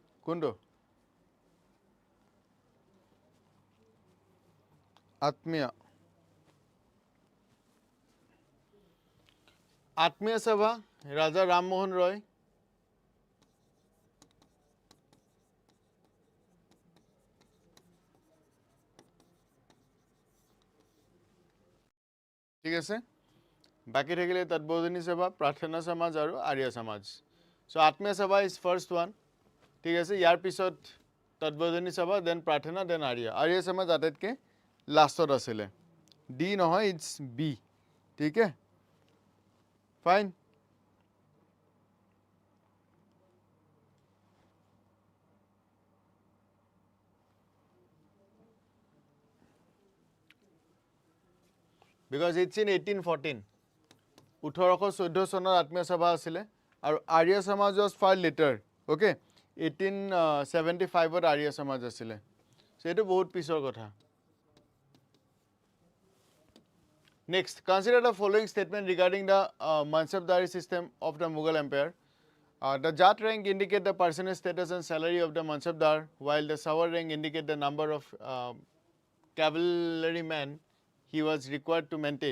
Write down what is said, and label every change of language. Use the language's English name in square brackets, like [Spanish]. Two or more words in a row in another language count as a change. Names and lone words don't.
[Assamese] কোনটো আত্মীয় আত্মীয় সভা ৰাজা ৰামমোহন ৰয় ঠিক আছে বাকি থাকিলে তৎবোধনী সভা প্ৰাৰ্থনা সমাজ আৰু আৰ্য সমাজ সো আত্মীয় সভা [English] is first one [Assamese] ঠিক আছে ইয়াৰ পিছত তৎবোধনী সভা দেন প্ৰাৰ্থনা দেন আৰ্য সমাজ আটাইতকৈ লাষ্টত আছিলে ডি নহয় [English] it's B [Assamese] ঠিক আছে ফাইন [English] because it's in [Assamese] 1814 1814 চনৰ আত্মীয় সভা আছিলে আৰু আৰ্য সমাজ [English] was far later okay [Assamese] 1875 ত আৰ্য সমাজ আছিলে সো এটো বহুত পিছৰ কথা [English] next consider the following statement regarding the mansabdari system of the Mughal empire the jat rank indicate the personal status and salary of the mansabdar while the sawar rank indicate the number of cavalrymen he was required to maintain.